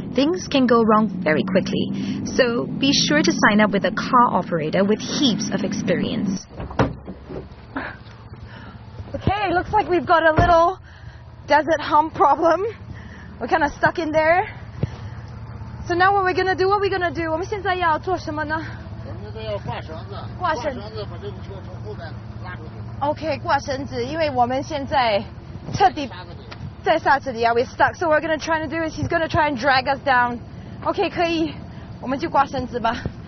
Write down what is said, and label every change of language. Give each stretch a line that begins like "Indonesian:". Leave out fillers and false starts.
English: Things can go wrong very quickly, so be sure to sign up with a car operator with heaps of experience. Okay, looks like we've got a little desert hump problem. We're kind of stuck in there. So now what we're going to do? What are we going to do?
Chinese: 我们现在要做什么呢？我们这要挂绳子，挂绳子把这个车从后面拉出去。 Okay, 挂绳子，因为我们现在彻底在沙子里啊
English: we're stuck. So what we're going to try to do is he's going to try and drag us down.
Chinese: Okay, 可以，我们就挂绳子吧。